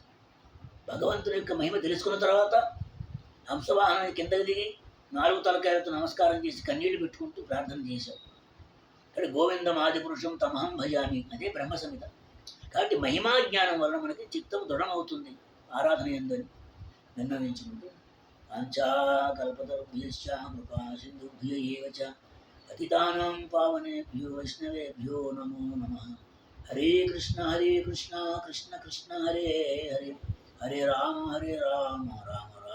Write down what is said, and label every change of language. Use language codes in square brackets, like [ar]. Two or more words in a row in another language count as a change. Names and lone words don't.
[te] భగవంతుని యొక్క మహిమ తెలుసుకున్న తర్వాత హంసవాహనాన్ని కిందకి దిగి 4 తలకాయలతో నమస్కారం చేసి కన్నీళ్లు పెట్టుకుంటూ ప్రార్థన చేశాడు. ఇక్కడ [sa] గోవిందం ఆది పురుషం తమహం భజామి, [te] అదే బ్రహ్మ సంహిత. కాబట్టి మహిమా జ్ఞానం వలన మనకి చిత్తం దృఢమవుతుంది ఆరాధన ఎందని విన్నవించుకుంటూ [sa] పంచాకల్పతరుభ్యశ్చ కృపా సింధుభ్య ఏవ చ పతితానాం పావనేభ్యో వైష్ణవేభ్యో నమో నమః. హరే కృష్ణ కృష్ణ కృష్ణ హరే హరే, హరే రామ రామ